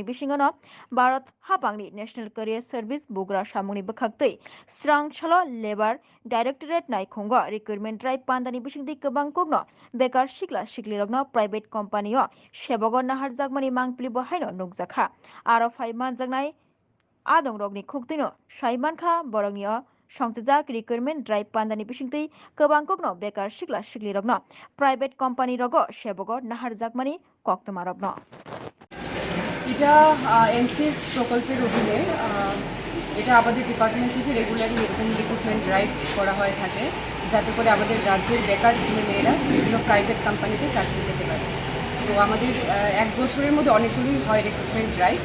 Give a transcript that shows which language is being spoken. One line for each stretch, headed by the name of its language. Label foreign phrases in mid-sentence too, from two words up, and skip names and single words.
Bodo: बिसिङनो भारत हापांनि नेशनल करियर सर्विस बुग्रा सामुंनि बोखागतै स्रां छलो लेबार डायरेक्टरेट नायखंग
English: recruitment drive
Bodo: पान्दानि बिसिंतै गोबां कुगनो बेकार सिख्ला सिख्लि रगनो
English: private companyओ
Bodo: सेबग नाहारजागमानि मांप्लि बहायनो नुगजाखा आरो फाइ मानजागनाय आदं रगनि खुगतैनो साइमानखा बरंनिओ संतजाक
English: recruitment drive
Bodo: पान्दानि बिसिंतै गोबां कुगनो बेकार सिख्ला सिख्लि रगनो
English: private company
Bodo: रग सेबग नाहारजागमानि कक्तमा रगनो
Bangla: এটা এনসিএস প্রকল্পের অধীনে এটা আমাদের ডিপার্টমেন্ট থেকে রেগুলারলি এরকম
English: recruitment drive
Bangla: করা হয়ে থাকে যাতে করে আমাদের রাজ্যের বেকার ছেলেমেয়েরা বিভিন্ন
English: private companyতে
Bangla: চাকরি পেতে পারে। তো আমাদের এক বছরের মধ্যে অনেকগুলোই হয়
English: recruitment drive.